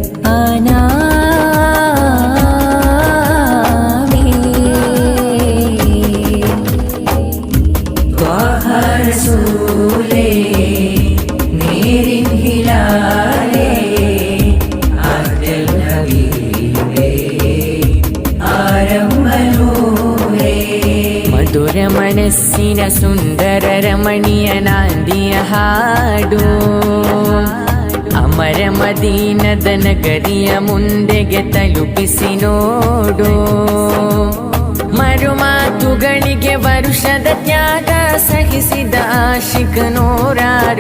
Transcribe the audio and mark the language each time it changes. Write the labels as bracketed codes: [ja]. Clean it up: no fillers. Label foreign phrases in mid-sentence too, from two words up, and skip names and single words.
[ml] അനാമി ത്വാഹ റസൂലേ നേരിൻ ഹിലാലേ ആറ്റൽ ഹബീബേ ആരംഭനൂരേ മധുര മനസ്സിന സുന്ദര രമണീയ നാന്ദിയ [kn] ಹಾಡು ಅಮರ ಮದೀನದ ನಗರಿಯ ಮುಂದೆಗೆ ತಲುಪಿಸಿ ನೋಡು ಮರುಮಾತುಗಳಿಗೆ ವರುಷದ ತ್ಯಾಗ ಸಹಿಸಿದ ಆಶಿಕ ನೂರಾರು